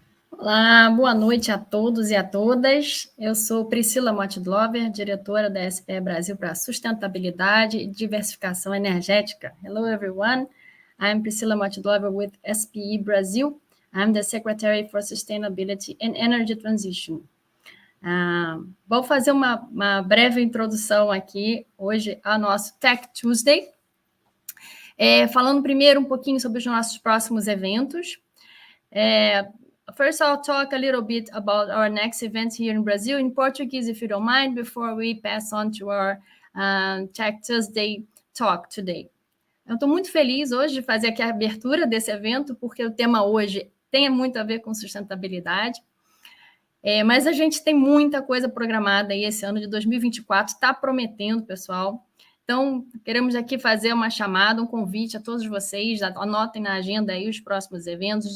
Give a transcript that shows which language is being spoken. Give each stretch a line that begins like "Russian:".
Portuguese: Olá, boa noite a todos e a todas. Eu sou Priscila Mottlover, diretora da SPE Brasil para Sustentabilidade e Diversificação Energética.
English: Hello, everyone. I'm Priscila Mottlover with SPE Brasil. I'm the Secretary for Sustainability and Energy Transition.
Portuguese: Vou fazer uma breve introdução aqui hoje ao nosso Tech Tuesday, falando primeiro um pouquinho sobre os nossos próximos eventos.
English: First, I'll talk a little bit about our next event here in Brazil in Portuguese, if you don't mind, before we pass on to our Tech Tuesday talk today.
Portuguese: Eu estou muito feliz hoje de fazer aqui a abertura desse evento, porque o tema hoje tem muito a ver com sustentabilidade. Mas a gente tem muita coisa programada aí esse ano de 2024, está prometendo, pessoal. Então, queremos aqui fazer uma chamada, um convite a todos vocês, anotem na agenda aí os próximos eventos.